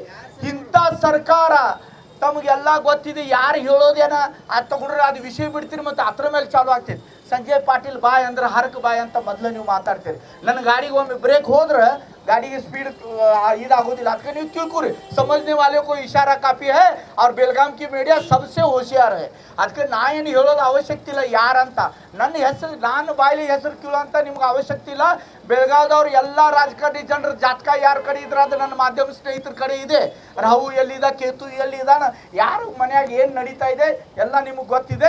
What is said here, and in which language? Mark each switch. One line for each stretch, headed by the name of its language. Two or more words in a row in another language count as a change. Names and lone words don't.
Kannada: ಇಂಥ ಸರ್ಕಾರ ತಮಗೆಲ್ಲ ಗೊತ್ತಿದೆ, ಯಾರು ಹೇಳೋದೇನ ಅದು ತಗೊಂಡ್ರೆ ಅದು ವಿಷಯ ಬಿಡ್ತೀರಿ ಮತ್ತು ಅದ್ರ ಮೇಲೆ ಚಾಲು ಆಗ್ತೈತಿ. ಸಂಜಯ್ ಪಾಟೀಲ್ ಬಾಯ್ ಅಂದ್ರೆ ಹರಕ್ ಬಾಯ್ ಅಂತ ಮೊದಲು ನೀವು ಮಾತಾಡ್ತೀರಿ. ನನ್ನ ಗಾಡಿಗೆ ಒಮ್ಮೆ ಬ್ರೇಕ್ ಹೋದ್ರೆ ಗಾಡಿಗೆ ಸ್ಪೀಡ್ ಇದಾಗೋದಿಲ್ಲ. ಅದಕ್ಕೆ ನೀವು ತಿಳ್ಕೊರಿ,
Hindi: ಸಮझने वाले को इशारा काफी है और बेलगाम की मीडिया सबसे होशियार है.
Kannada: ಅದಕ್ಕೆ ನಾ ಏನು ಹೇಳೋದು ಅವಶ್ಯಕತೆ ಇಲ್ಲ ಯಾರಂತ. ನನ್ನ ಹೆಸರು ನಾನು ಬಾಯಲ್ಲಿ ಹೆಸರು ಕೇಳೋ ಅಂತ ನಿಮ್ಗೆ ಅವಶ್ಯಕತೆ ಇಲ್ಲ. ಬೆಳಗಾವದವ್ರು ಎಲ್ಲ ರಾಜಕಾರಣಿ ಜನರ ಜಾತಕ ಯಾರ ಕಡೆ ಇದ್ರೆ ಅದು ನನ್ನ ಮಾಧ್ಯಮ ಸ್ನೇಹಿತರ ಕಡೆ ಇದೆ. ರಾಹು ಎಲ್ಲಿದ, ಕೇತು ಎಲ್ಲಿದಾನ, ಯಾರು ಮನ್ಯಾಗ ಏನು ನಡೀತಾ ಇದೆ ಎಲ್ಲ ನಿಮಗೆ ಗೊತ್ತಿದೆ.